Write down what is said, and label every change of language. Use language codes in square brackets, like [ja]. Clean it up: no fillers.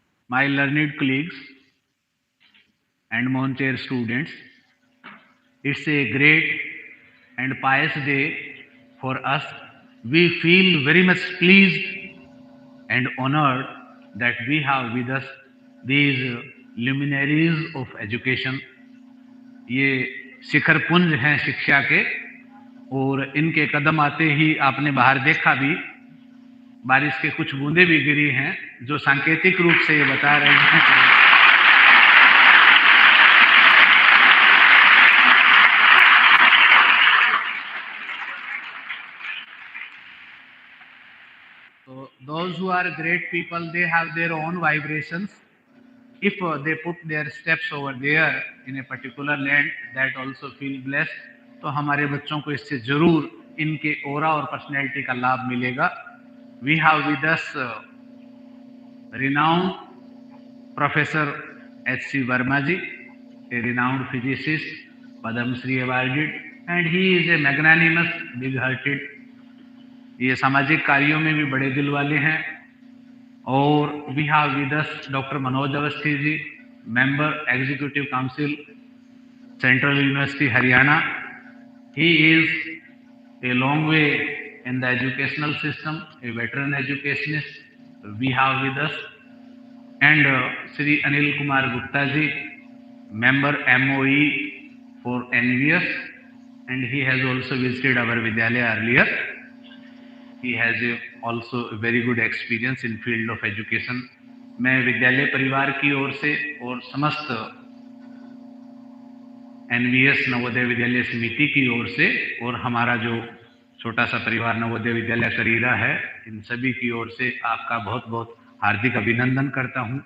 [en] My learned colleagues and Monter students, it's a great and pious day for us. We feel very much pleased and honored that we have with us these luminaries of education. [hi] ये शिखर पुंज हैं शिक्षा के, और इनके कदम आते ही आपने बाहर देखा भी, बारिश के कुछ बूंदे भी गिरी हैं, जो सांकेतिक रूप से ये बता रहे हैं [en] so those who are great people, they have their own vibrations. If they put their steps over there in a particular land, that also feel blessed. [hi] तो हमारे बच्चों को इससे जरूर इनके ओरा और पर्सनैलिटी का लाभ मिलेगा. [en] We have with us renowned Professor H.C. Verma ji, a renowned physicist, Padma Shri awarded, and he is a magnanimous, big-hearted. [hi] ये सामाजिक कार्यों में भी बड़े दिल वाले हैं. और [en] we have with us [hi] doctor Manoj Awasthi ji, member executive council, central university Haryana. [en] He is a long way in the educational system, a veteran educationist. We have with us and Shri Anil Kumar Gupta ji, member MOE for NVS, and he has also visited our Vidyalaya earlier. He has also a very good experience in field of education. [hi] मैं विद्यालय परिवार की ओर से और समस्त NVS Navodaya Vidyalaya समिति की ओर से और हमारा जो छोटा सा परिवार नवोदय विद्यालय करीरा है, इन सभी की ओर से आपका बहुत बहुत हार्दिक अभिनंदन करता हूं.